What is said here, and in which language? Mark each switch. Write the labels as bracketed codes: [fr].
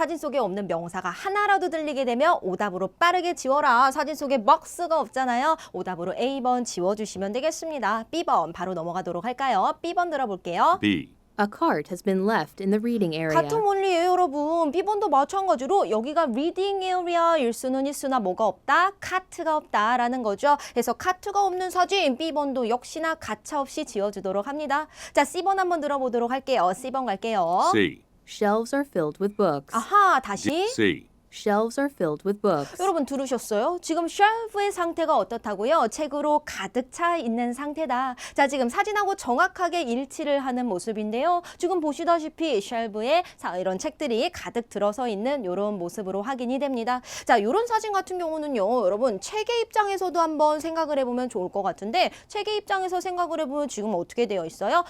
[ko] 사진 속에 없는 명사가 하나라도 들리게 되면 오답으로 빠르게 지워라. 사진 속에 박스가 없잖아요. 오답으로 A번 지워주시면 되겠습니다. B번 바로 넘어가도록 할까요? B번 들어볼게요. [en] B. A cart has been left in the reading area. [ko] 같은 원리예요, 여러분. B번도 마찬가지로 여기가 리딩 에리아일 수는 있으나 뭐가 없다? 카트가 없다라는 거죠. 그래서 카트가 없는 사진 B번도 역시나 가차없이 지워주도록 합니다. 자, C번 한번 들어보도록 할게요. C번 갈게요. [en] C. Shelves are filled with books. [ko] 아하, 다시. [en] C. Shelves are filled with books. [ko] 여러분 들으셨어요? 지금 쉘프의 상태가 어떻다고요? 책으로 가득 차 있는 상태다. 자, 지금 사진하고 정확하게 일치를 하는 모습인데요. 지금 보시다시피 쉘프에 이런 책들이 가득 들어서 있는 이런 모습으로 확인이 됩니다. 자, 이런 사진 같은 경우는요. 여러분 책의 입장에서도 한번 생각을 해보면 좋을 것 같은데 책의 입장에서 생각을 해보면 지금 어떻게 되어 있어요?